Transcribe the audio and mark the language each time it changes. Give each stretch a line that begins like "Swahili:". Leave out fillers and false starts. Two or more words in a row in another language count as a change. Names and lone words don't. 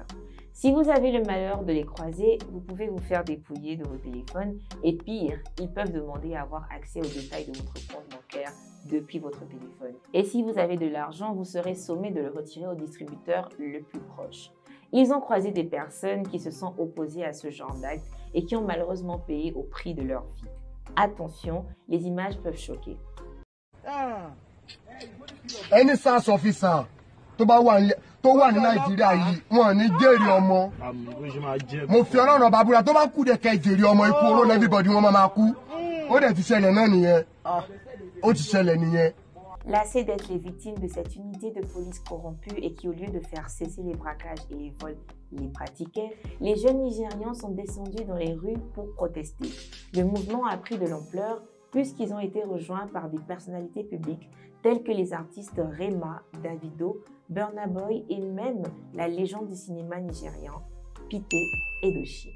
French: Si vous avez le malheur de les croiser, vous pouvez vous faire dépouiller de vos téléphones et pire, ils peuvent demander à avoir accès aux détails de votre compte bancaire depuis votre téléphone. Et si vous avez de l'argent, vous serez sommé de le retirer au distributeur le plus proche. Ils ont croisé des personnes qui se sont opposées à ce genre d'actes et qui ont malheureusement payé au prix de leur vie. Attention, les images peuvent choquer.
English: Any SARS officer
Yoruba: tó wà ní Nàìjíríà yìí wọ́n ní jèrè ọmọ. Mo fi Ọlọ́run bá búra tó bá kú dé kẹ́ jèrè ọmọ ikú oró everybody wọ́n máa kú. Ó dẹ̀ ti ṣẹlẹ̀ náà nìyẹn. Ó ti ṣẹlẹ̀ nìyẹn.
French: Lassés d'être les victimes de cette unité de police corrompue et qui, au lieu de faire cesser les braquages et les vols, les pratiquaient, les jeunes Nigérians sont descendus dans les rues pour protester. Le mouvement a pris de l'ampleur puisqu'ils ont été rejoints par des personnalités publiques telles que les artistes Rema, Davido, Burna Boy et même la légende du cinéma nigérian, Pité Edochie.